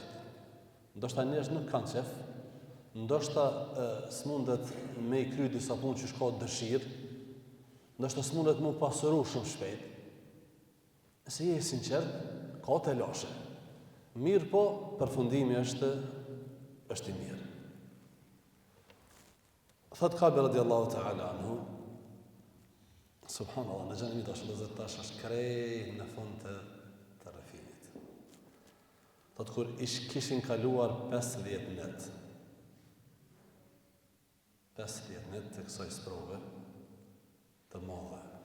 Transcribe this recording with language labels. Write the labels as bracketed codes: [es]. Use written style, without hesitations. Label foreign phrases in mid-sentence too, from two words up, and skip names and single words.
[sq] Ndoshta njerëz nuk kanë qef, ndoshta s'mundet me I kry disa punë që ka dëshirë, ndoshta s'mundet me u pasuru shumë shpejt. Nëse je I sinqert, ka të lashe. Mirë po, përfundimi është I mirë. Thot Ka'b [ar] رضي الله تعالى عنه، سبحان الله, [sq] në xhenemi tash është krej në fund të rrëfimit. Thot kur kishin kaluar 50 net. 50 net të kësaj sprove të madhe.